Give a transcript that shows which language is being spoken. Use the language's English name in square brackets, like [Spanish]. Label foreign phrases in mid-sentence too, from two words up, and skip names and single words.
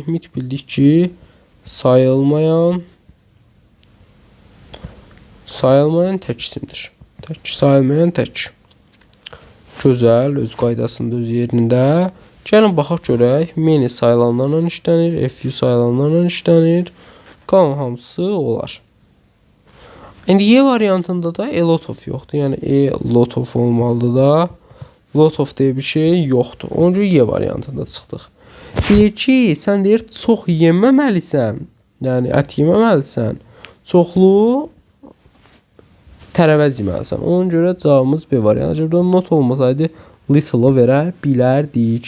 [Azerbaijani] Mit bildik ki, sayılmayan tək isimdir. Sayılmayan tək. Gözəl, öz qaydasında, öz yerində. Gəlin baxaq görək. Many sayılanlarla işlənir, few sayılanlarla işlənir. Qalan hamısı olar. İndi Y variantında da [English] a lot of [Azerbaijani] yoxdur. Yəni [English] a lot of [Azerbaijani] olmalıdır da. [English] Lot of [Azerbaijani] deyə bir şey yoxdur. Onun üçün Y variantında çıxdıq. Deyir ki, sən deyir çox yeməməlisən. Yəni ət yeməməlisən. Çoxlu tərəvəz yeməlisən. Ona görə cavabımız B variantı. Burada not olmasaydı little-ı verə bilərdik.